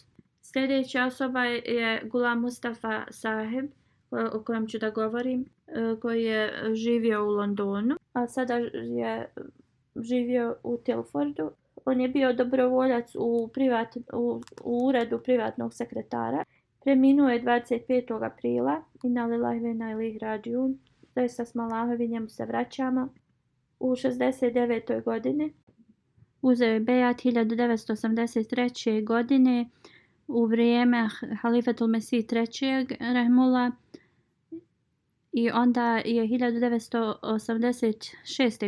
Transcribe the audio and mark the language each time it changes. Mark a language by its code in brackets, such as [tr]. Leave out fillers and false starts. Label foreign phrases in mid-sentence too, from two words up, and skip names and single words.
[bs] Sljedeća osoba je Gulam Mustafa Sahib, o kojem ću da govorim, koji je živio u Londonu, a sada je živio u Tilfordu. On je bio dobrovoljac u uredu privatnog sekretara. Preminuo je 25. aprila. [ar] إنا لله وإنا إليه راجعون. [bs] Zaista smo Allahovi, njemu se vraćamo. U 69. godini. Uzeo je bejat 1983. godine u vrijeme Halifetul Mesih III. Rahmullah. I onda je 1986.